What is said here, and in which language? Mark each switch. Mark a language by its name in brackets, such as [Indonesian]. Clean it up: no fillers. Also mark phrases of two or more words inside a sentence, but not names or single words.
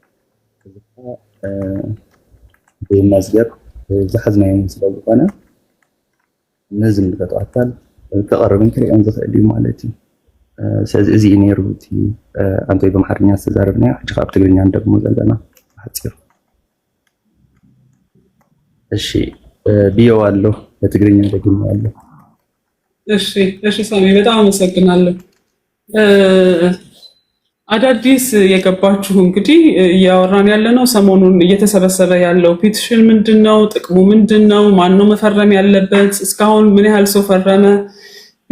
[Tigrinya] ብመዝገብ ዝሓዝናዮም ስለ ዝኾነ ንዝምልከቶ ኣካል ክቐርብን ክሪኦን ዝኽእል እዩ ማለት እዩ። ስለዚ እዚ እዩ ነይሩ እቲ ኣንቶይ ብኣምሓርኛ ዝተዛረብናዮ። ሕጂ ካብ ትግርኛ እንደግሞ ዘለና ሓፂሩ። እሺ ብዮ ኣሎ በትግርኛ ደግሞ ኣሎ። [Amharic] እሺ ሳሚ በጣም አመሰግናለሁ። አዳዲስ የገባችሁ እንግዲህ እያወራን ያለነው ሰሞኑን እየተሰበሰበ ያለው ፔቲሽን ምንድነው? ጥቅሙ ምንድነው? ማን ነው መፈረም ያለበት? እስካሁን ምን ያህል ሰው ፈረመ?